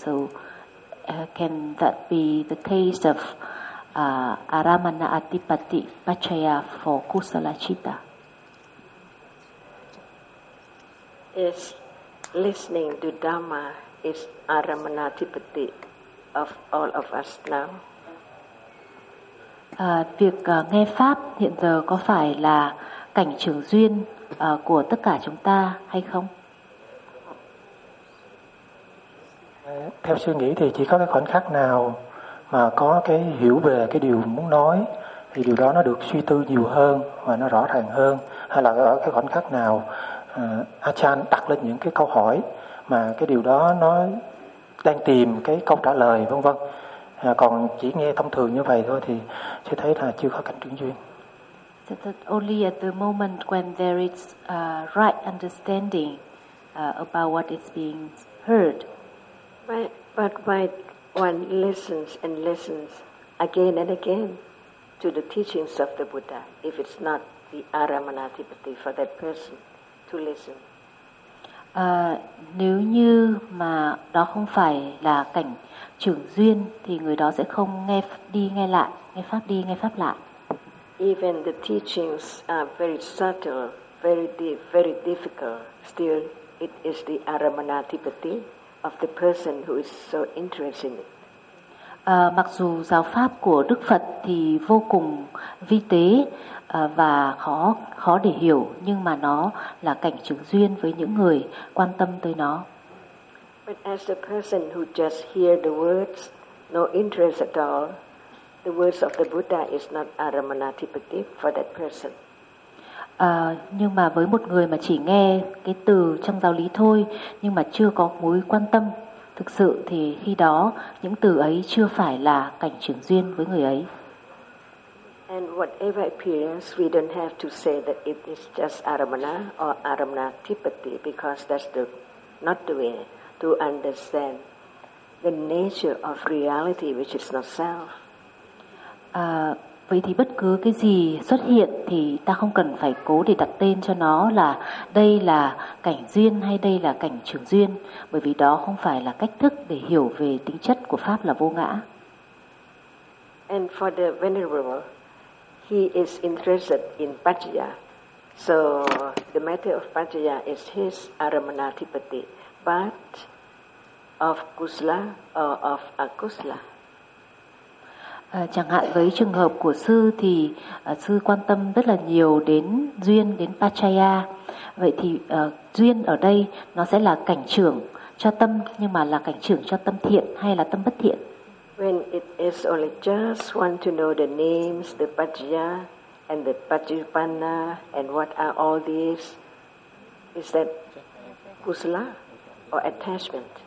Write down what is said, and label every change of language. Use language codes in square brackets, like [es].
[en] So can that be the case of Aramana Dipati Pachya for Kusala Citta? is listening to Dhamma is Aramanathipati of all of us now. [vi] Việc nghe pháp hiện giờ có phải là cảnh trường duyên của tất cả chúng ta hay không? Theo suy nghĩ thì chỉ có cái khoảnh khắc nào mà có cái hiểu về cái điều muốn nói thì điều đó nó được suy tư nhiều hơn và nó rõ ràng hơn, hay là ở cái khoảnh khắc nào Achan đặt lên những cái câu hỏi mà cái điều đó nó đang tìm cái câu trả lời vân vân. Còn chỉ nghe thông thường như vậy thôi thì sẽ thấy là chưa có cảnh trường duyên. [en] Only at the moment when there is a right understanding about what is being heard. But when one listens and listens again and again to the teachings of the Buddha, if it's not the Aramanathipati for that person to listen. [vi] Nếu như mà đó không phải là cảnh trưởng duyên thì người đó sẽ không nghe đi nghe lại, nghe pháp đi nghe pháp lại. [en] Even the teachings are very subtle, very deep, very difficult, still it is the Aramanathipati of the person who is so interested in it. [vi] Mặc dù giáo pháp của Đức Phật thì vô cùng vi tế và khó để hiểu, nhưng mà nó là cảnh chứng duyên với những người quan tâm tới nó. [en] But as the person who just hear the words, no interest at all, the words of the Buddha is not Aramanathipati for that person. [vi] Nhưng mà với một người mà chỉ nghe cái từ trong giáo lý thôi, nhưng mà chưa có mối quan tâm thực sự, thì khi đó những từ ấy chưa phải là cảnh chứng duyên với người ấy. [en] And whatever appearance, we don't have to say that it is just Aramana or Aramanathipati, because that's the not the way to understand the nature of reality, which is not self. [vi] Vậy thì bất cứ cái gì xuất hiện thì ta không cần phải cố để đặt tên cho nó là đây là cảnh duyên hay đây là cảnh trường duyên, bởi vì đó không phải là cách thức để hiểu về tính chất của pháp là vô ngã. [en] And for the venerable, he is interested in Paccaya, so the matter of Paccaya is his Aramanathipati, but of Kusala or of Akusala. [vi] Chẳng hạn với trường hợp của sư thì sư quan tâm rất là nhiều đến duyên, đến Paccaya. Vậy thì duyên ở đây nó sẽ là cảnh trưởng cho tâm, nhưng mà là cảnh trưởng cho tâm thiện hay là tâm bất thiện? [en] When it is only just want to know the names, the Paccaya and the Paccipanna and what are all these, is that Kusala or attachment?